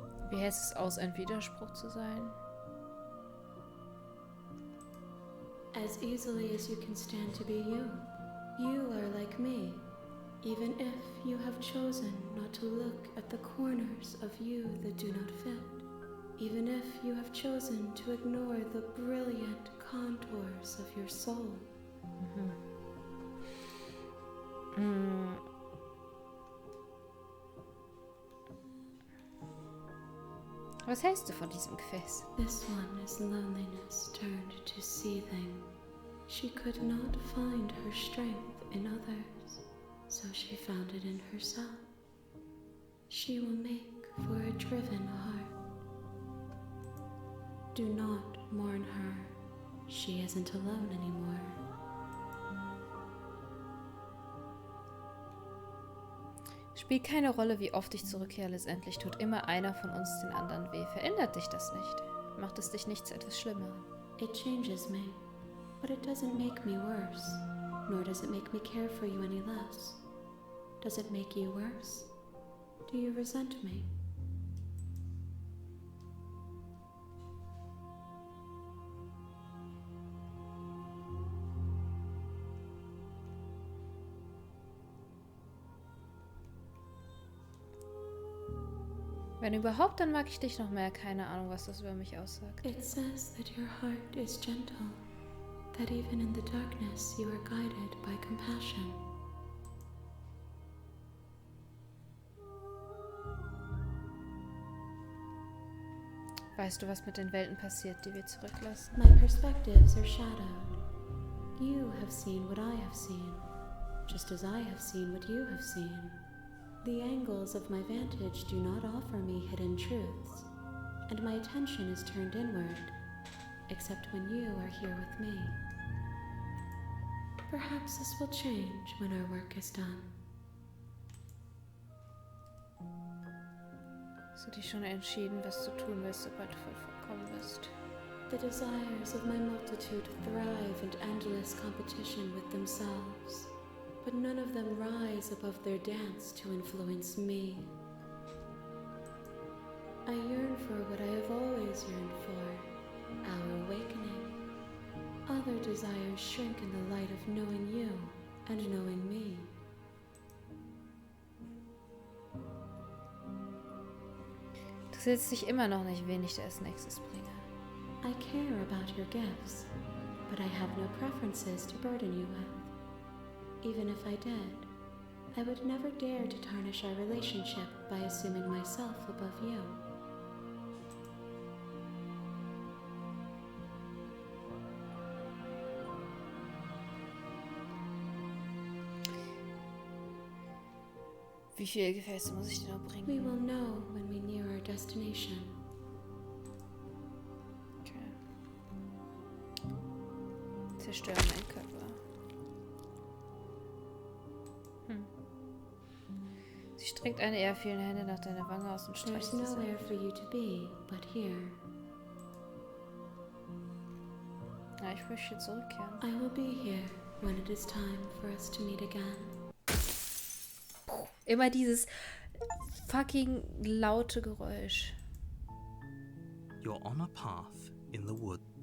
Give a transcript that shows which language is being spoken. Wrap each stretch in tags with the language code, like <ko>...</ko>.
<de>Wie hält es aus, ein Widerspruch zu sein?</de> <en>As easily as you can stand to be you. You are like me, even if you have chosen not to look at the corners of you that do not fit. Even if you have chosen to ignore the brilliant contours of your soul.</en> <de>Was hältst du von diesem Gefäß?</de> <en>This one is loneliness turned to seething. She could not find her strength in others, so she found it in herself. She will make for a driven heart. Do not mourn her. She isn't alone anymore.</en> <de>Spielt keine Rolle, wie oft ich zurückkehre, letztendlich tut immer einer von uns den anderen weh. Verändert dich das nicht? Macht es dich nicht zu etwas Schlimmerem?</de> <en>It changes me, but it doesn't make me worse, nor does it make me care for you any less. Does it make you worse? Do you resent me?</en> <de>Wenn überhaupt, dann mag ich dich noch mehr. Keine Ahnung, was das über mich aussagt.</de> <en>It says that your heart is gentle, that even in the darkness you are guided by compassion.</en> <de>Weißt du, was mit den Welten passiert, die wir zurücklassen?</de> <en>My perspectives are shadowed. You have seen what I have seen, just as I have seen what you have seen. The angles of my vantage do not offer me hidden truths, and my attention is turned inward, except when you are here with me. Perhaps this will change when our work is done.</en> <de>Hast du dich schon entschieden, was du tun willst, sobald du vollkommen bist?</de> <en>The desires of my multitude thrive in endless competition with themselves, but none of them rise above their dance to influence me. I yearn for what I have always yearned for, our awakening. Other desires shrink in the light of knowing you and knowing me.</en> <de>Du erzählst dich immer noch nicht, wen ich dir als nächstes bringe.</de> <en>I care about your gifts, but I have no preferences to burden you with. Even if I did, I would never dare to tarnish our relationship by assuming myself above you.</en> <de>Wie viele Gefäße muss ich dir noch bringen?</de> <en>We will know when we near our destination. Okay.</en> <de>Zerstören meinen Körper. Sie streckt eine ihrer vielen Hände nach deiner Wange aus und</de> <en>There's</en> <de>streicht sie</de> <en>nowhere</en> <de>sanft.</de> <en>for you to be but here.</en> <de>Ja, ich möchte zurückkehren.</de> <en>I will be here when it is time for us to meet again.</en> <de>Immer dieses fucking laute Geräusch.</de> <en>You're on a path in the wood.</en>